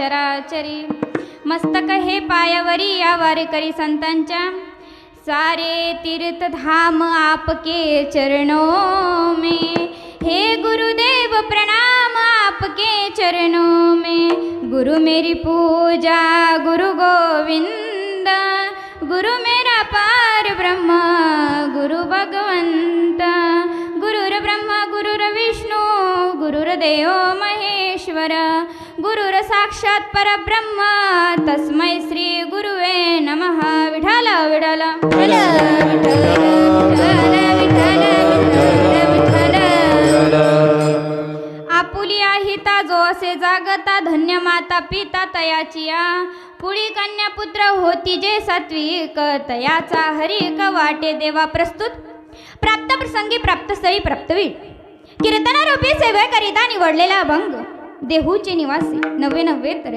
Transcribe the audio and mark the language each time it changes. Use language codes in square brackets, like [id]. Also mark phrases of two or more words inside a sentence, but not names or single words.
[mr] चराचरी मस्तक हे पायावरी या वारकरी संतांच्या [hi] सारे तीर्थ धाम आपके चरणों में हे गुरुदेव प्रणाम आपके चरणों में गुरु मेरी पूजा गुरु गोविंद गुरु मेरा पार ब्रह्म गुरु भगवंत [sa] गुरुर ब्रह्मा गुरुर विष्णू गुरुर्देव महेश्वर गुरुर साक्षात परब्रह्म तस्मै श्री गुरुवे नमः [mr] विठ्ठल विठ्ठल विठ्ठल विठ्ठल विठ्ठल विठ्ठल आपुलिया हिता जो असे जागता धन्य माता पिता तयाचिया कुळी कन्या पुत्र होती जे सात्विक तयाचा हरिक वाटे देवा प्रस्तुत प्राप्त प्रसंगी प्राप्तस्थळी प्राप्तवीर कीर्तनारूपी सेवेकरिता निवडलेला अभंग देहूचे निवासी नव्वे तर